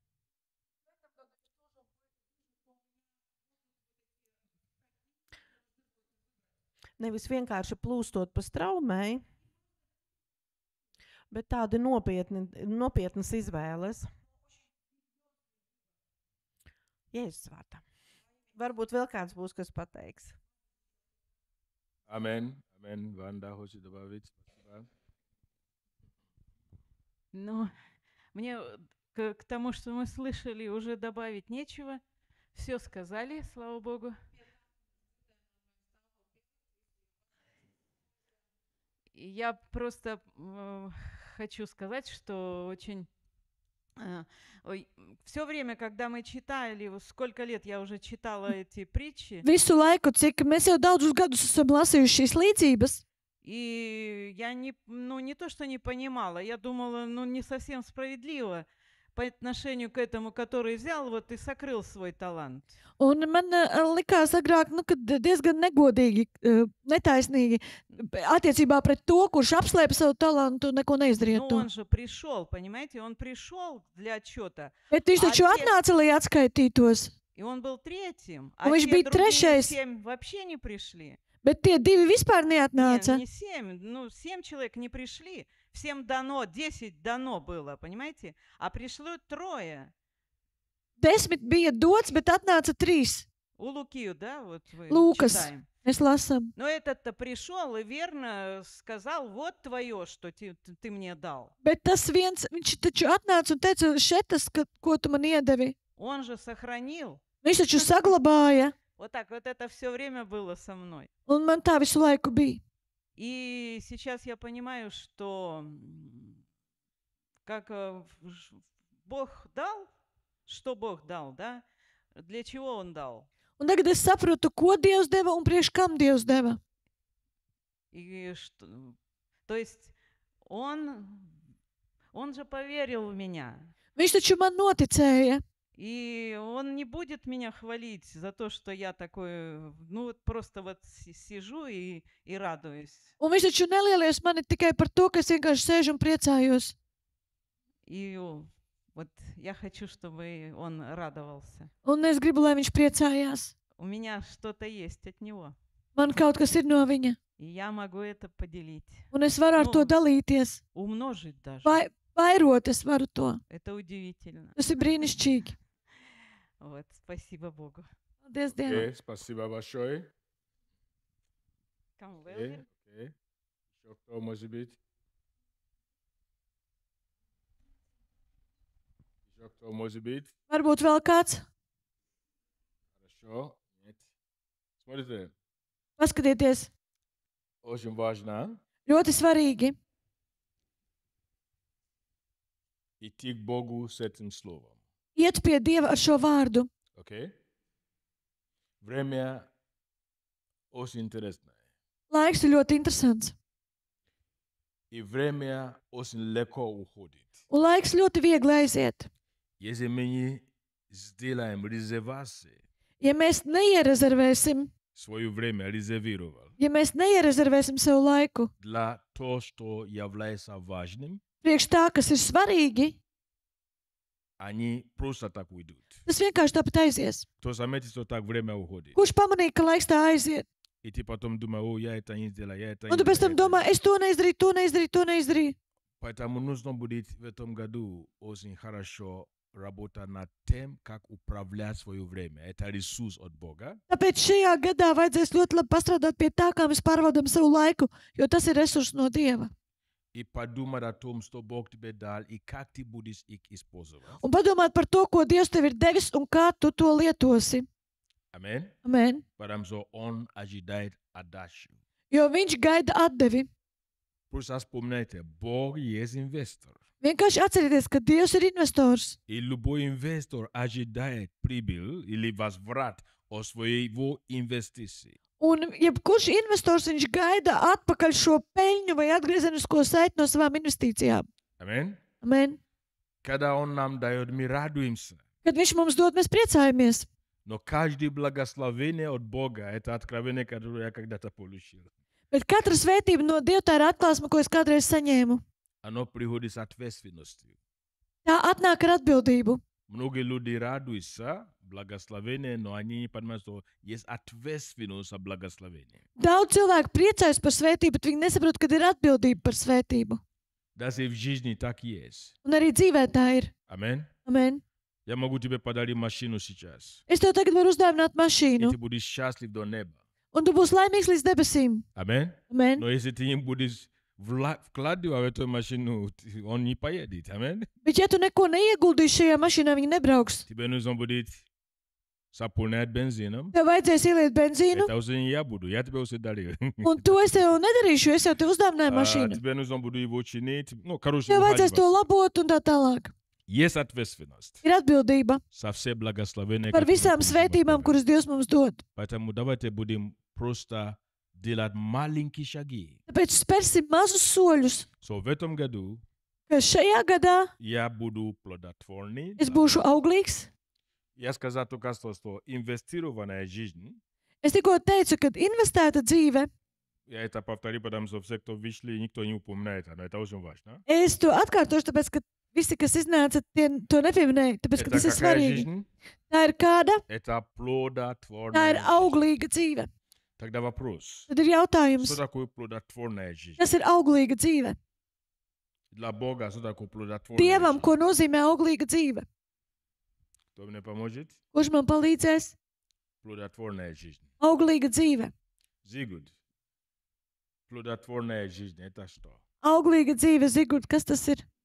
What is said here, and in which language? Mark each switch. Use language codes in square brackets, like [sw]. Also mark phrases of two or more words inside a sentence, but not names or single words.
[lv] Nevis vienkārši plūstot pa straumei, bet tādi nopietnas izvēles. Jēzus vārdā. Varbūt vēl kāds būs, kas pateiks. [ru] Amen. Amen. Ванда хочет добавить. Спасибо. Ну, мне к тому, что мы слышали, уже добавить нечего. Все сказали, слава Богу. И я просто хочу сказать, что очень... все время, когда мы читали, сколько лет я уже читала эти притчи. [lv] Visu laiku, cik mēs jau daudzus gadus esam lasījuši šīs līdzības. [ru] И я не то, что не понимала, я думала, не совсем справедливо по отношению к этому, который взял вот и сокрыл свой талант. [lv] Un man likās agrāk, ka diezgan negodīgi, netaisnīgi attiecībā pret to, kurš apslēpa savu talantu un neko neizdarīja to. [ru] Он же пришел, понимаете, он пришел для отчета. [lv] Bet viņš taču atnāca, lai atskaitītos. [ru] И он был третьим, а [lv] viņš [ru] те [lv] bija [ru] другие [lv] trešais. [ru] 7 вообще не пришли. [lv] Bet tie divi vispār neatnāca. [ru] Не 7, 7 человек не пришли. Всем дано, 10 дано было, понимаете? А пришло 3. [lv] 10 bija dots, bet atnāca 3. [ru] У Луки, да, вот вы Лукас. читаем. [lv] Mēs lasām. [ru] Но этот-то пришел и верно сказал, вот твое, что ты мне дал. [lv] Bet tas viens, viņš taču atnāca un teica, šetas, ko tu man iedevi. [ru] Он же сохранил. [lv] Viņš taču saglabāja. [ru] Вот так, вот это все время было со мной. [lv] Un man tā visu laiku bija. [ru] И сейчас я понимаю, что как Бог дал, что Бог дал, да? Для чего Он дал? [lv] Un tagad es saprotu, ko Dievs deva un priekš kam Dievs deva. [ru] И что, то есть Он же поверил в меня. [lv] Viņš taču man noticēja. [ru] И он не будет меня хвалить за то, что я такой, ну вот просто вот сижу и радуюсь. [lv] Un viņš taču nelielies mani tikai par to, ka es vienkārši sēžu un priecājos. [ru] И вот я хочу, чтобы он радовался. [lv] Un es gribu, lai viņš priecājās. [ru] У меня что-то есть от него. [lv] Man kaut kas ir no viņa, [ru] И я могу это поделить. [lv] un es varu ar to Nu. dalīties. [ru] Умножить даже. [lv] Vairot es varu to. [ru] Это удивительно. [lv] Tas ir brīnišķīgi. [ru] Вот, спасибо Богу. [lv] Paldies Dievam. [ru] Okay, спасибо большое. Кому Okay, Велвер? okay. Еще кто может быть? Еще кто может быть? [lv] Varbūt vēl kāds. [ru] Хорошо. Нет. Смотрите, [lv] Paskatieties, [ru] очень важно [lv] ļoti svarīgi [ru] идти к Богу с этим словом. [lv] iet pie Dieva ar šo vārdu. [ru] Окей? Время очень интересное. [lv] Laiks ir ļoti interesants. [ru] И время очень легко уходит. [lv] Un laiks ļoti viegli aiziet. [ru] Если мы не сделаем резервации, [lv] Ja mēs neierezervēsim, [ru] свое время резервировал [lv] ja mēs neierezervēsim savu laiku [ru] для того, что является важным, [lv] priekš tā, kas ir svarīgi, [ru] они просто так уйдут. [lv] tas vienkārši tāpat aizies. [ru] Кто заметит, что так время уходит. [lv] Kurš pamanīja, ka laiks tā aiziet? [ru] И ты потом думаешь, о, я это не сделал, я это [lv] Un [ru] не [lv] tu pēc [ru] сделал. [lv] tam domā, es to neizdarīju, to neizdarīju, to neizdarīju. [ru] Поэтому нужно будет в этом году очень хорошо работать над тем, как управлять свое время. Это ресурс от Бога. [lv] Tāpēc šajā gadā vajadzēs ļoti labi pastrādāt pie tā, kā mēs pārvaldam savu laiku, jo tas ir resurs no Dieva. [ru] И подумать о том, что Бог тебе дал, и как ты будешь их использовать. [lv] Un padomāt par to, ko Dievs tev ir devis un kā tu to lietosi. Amen. Amen. [ru] Потому что Он ожидает отдачу. [lv] Jo viņš gaida atdevi. [ru] Просто вспомните, Бог есть инвестор. [lv] Vienkārši atcerieties, ka Dievs ir investors. [ru] И любой инвестор ожидает прибыль или возврат от своего инвестиции. [lv] Un jebkurš investors viņš gaida atpakaļ šo peļņu vai atgriezenisko saiti no savām investīcijām. Amen. Amen. [ru] Когда Он нам дает, мы радуемся. [lv] Kad viņš mums dod, mēs priecājamies. [ru] Но каждое благословение от Бога – это откровение, которое я когда-то получил. [lv] Bet katra svētība no Dieva tā ir atklāsme, ko es kādreiz saņēmu. [ru] Оно приходит с ответственностью. [lv] Tā atnāk ar atbildību. [ru] Многие люди радуются благословение, но они не понимают, что есть ответственность за благословение. [lv] Daudz cilvēku priecājas par svētību, bet viņi nesaprot, ka ir atbildība par svētību. [ru] Даже в жизни так есть. [lv] Un arī dzīvē tā ir. Amen. Amen. [ru] Я могу тебе подарить машину сейчас. [lv] Es tev tagad varu uzdāvināt [ru] И [lv] mašīnu, [ru] ты будешь счастлив до неба. [lv] un tu būsi laimīgs līdz debesīm. Amen. Amen. [ru] Но если ты не будешь вкладывать в эту машину, он не поедет. Amen. [lv] Bet ja tu neko neieguldīsi šajā mašīnā, viņa nebrauks. [ru] Тебе нужно будет заполнять бензином. [lv] Tev vajadzēs ieliet benzīnu, [ru] Это уже не я буду, я тебе уже дарил. [lv] un to es tev nedarīšu, jo es jau tev uzdāvināju mašīnu. [ru] Тебе нужно будет его чинить. Ну, короче, [lv] Tev vajadzēs to [ru] ухаживать. [lv] labot un tā tālāk. [ru] Есть ответственность [lv] Ir atbildība [ru] со все благословения, [lv] par [ru] которые [lv] visām [ru] получим от [lv] svētībām, [ru] Бога. [lv] kuras Dievs mums dod. [ru] Поэтому давайте будем просто делать маленькие шаги. [lv] Tāpēc spērsim mazus soļus, So, [ru] в этом году [lv] ka šajā gadā [ru] я буду плодотворный. [lv] es būšu auglīgs. [ru] Я сказал только что инвестированная жизнь. [lv] Es tikko teicu, ka investēta dzīve, [ru] Я это повторю, потому что все, кто вышли, никто не упоминает. Но это очень важно. [lv] es to atkārtošu, tāpēc, ka visi, kas iznāca, tie to nepieminēja, tāpēc, ka [ru] Это [lv] tas ir [ru] какая [lv] svarīgi. [ru] жизнь? [lv] Tā ir kāda, [ru] Это [lv] tā [ru] плодотворная [lv] ir [ru] жизнь. [lv] auglīga dzīve. [ru] Тогда вопрос. [lv] Tad ir jautājums, [ru] Что такое плодотворная жизнь? [lv] kas ir auglīga dzīve? [ru] Для Бога, что такое плодотворная [lv] Dievam, [ru] жизнь? [lv] ko nozīmē auglīga dzīve? [ru] Кто мне поможет? [lv] Kurš man palīdzēs? [ru] Плодотворная жизнь. [lv] Auglīga dzīve. [ru] Зигуд. Плодотворная жизнь. Это что? [lv] Auglīga dzīve, Zigurd, kas tas ir?